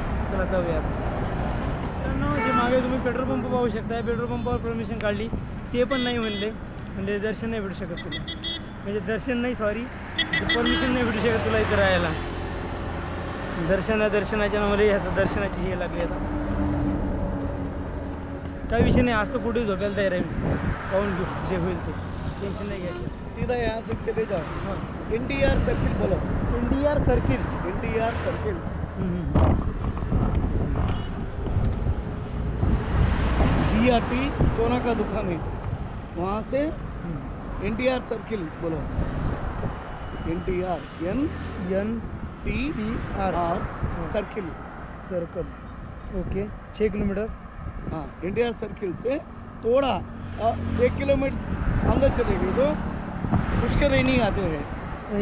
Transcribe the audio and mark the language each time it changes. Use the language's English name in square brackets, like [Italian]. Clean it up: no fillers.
[Marathi] चला जाऊया मित्रांनो जे मागे तुम्ही पेट्रोल पंप पाहू शकता पेट्रोल पंपावर परमिशन काढली ते पण नाही म्हणले म्हणजे दर्शन नाही भेटू शकत तुला म्हणजे दर्शन नाही सॉरी परमिशन नाही भेटू शकत तुला इथं राहायला दर्शनाच्या नावाने ह्याचं दर्शनाची हे लागली आता काही विषय नाही आज तो कुठेही झोपायला तयार आहे पाहून घेऊ जे होईल ते टेंशन नाही घ्यायचं [Hindi] सीधा यहाँ से चले जाओ हाँ NTR सर्किल बोलो NTR circle NTR circle GRT सोना का दुकान है वहाँ से NTR सर्किल बोलो NTR NTR circle [English] okay 6 kilometre [Hindi] हाँ NTR सर्किल से थोड़ा 1 किलोमीटर अंदर चलेंगे तो पुष्करनी आते हैं